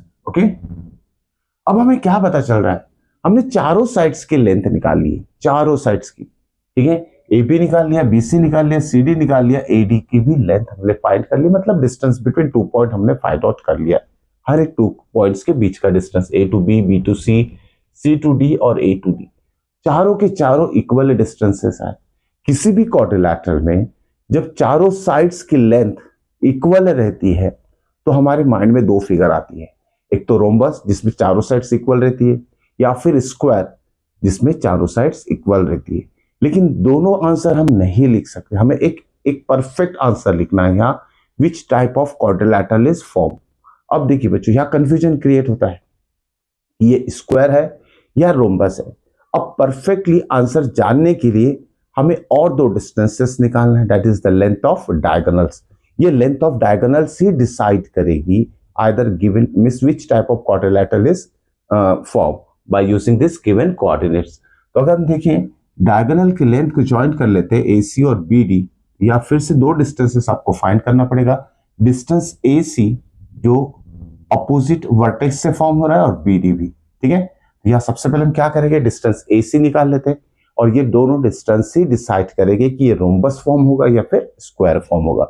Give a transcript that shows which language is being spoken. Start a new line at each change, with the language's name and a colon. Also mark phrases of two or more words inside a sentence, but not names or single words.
Hindi: ओके, अब हमें क्या पता चल रहा है, हमने चारों साइड्स की लेंथ निकाल ली, चारों साइड्स की। ठीक है, AB निकाल लिया, BC निकाल लिया, CD निकाल लिया, AD की भी लेंथ हमने फाइंड कर ली, मतलब
English: distance between 2 point
Hindi: हमने
English: find out
Hindi: कर लिया, हर एक 2 पॉइंट्स के बीच का डिस्टेंस,
English: A to B, B to C, C to D
Hindi: और
English: A to D,
Hindi: चारों के चारों
English: equal distances
Hindi: हैं। किसी भी क्वाड्रिलैटरल में जब चारों साइड्स की लेंथ इक्वल रहती है तो हमारे माइंड में दो फिगर आती है, एक तो रोम्बस जिसमें चारों
English: sides equal
Hindi: रहती है, या फिर स्क्वायर जिसमें चारों
English: sides equal
Hindi: रहती है। लेकिन दोनों आंसर हम नहीं लिख सकते, हमें एक
English: perfect answer
Hindi: लिखना है यहाँ,
English: which type of quadrilateral is form.
Hindi: अब देखिए बच्चों, यहाँ
English: confusion create
Hindi: होता है, ये स्क्वायर है या रोम्बस है। अब
English: perfectly answer
Hindi: जानने के लिए हमें और दो डिस्टेंसेस निकालना है,
English: that is the length of diagonals. ये length of diagonals
Hindi: ही डिसाइड करेगी
English: either given means which type of quadrilateral is formed by using this given coordinates.
Hindi: तो अगर हम देखें डायगोनल के लेंथ को ज्वाइन कर लेते हैं AC और BD, या फिर से दो डिस्टेंसेस आपको फाइंड करना पड़ेगा। डिस्टेंस AC जो
English: opposite vertex
Hindi: से फॉर्म हो रहा है और BD भी, ठीक है। या सबसे पहले हम क्या करेंगे, डिस्टेंस AC निकाल लेते हैं और ये दोनों डिस्टेंस ही डिसाइड करेंगे कि ये
English: rhombus form
Hindi: होगा या फिर
English: square form
Hindi: होगा।